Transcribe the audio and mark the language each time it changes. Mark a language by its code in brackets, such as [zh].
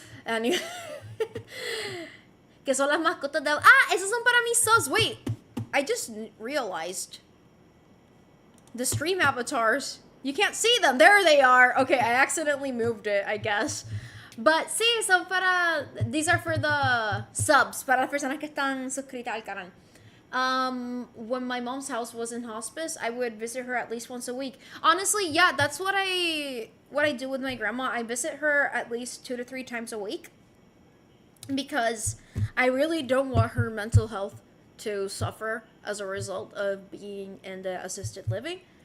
[es] And que son las mascotas de... Ah, esos son para mis subs. [en] Wait, I just realized the stream avatars. You can't see them. There they are. Okay, I accidentally moved it, I guess. [es] But sí, son para... [en] These are for the subs, [es] para las personas que están suscritas al canal. [en] When my mom's house was in hospice, I would visit her at least once a week. Honestly, yeah, that's what I do with my grandma. I visit her at least 2 to 3 times a week because I really don't want her mental health to suffer as a result of being in the assisted living.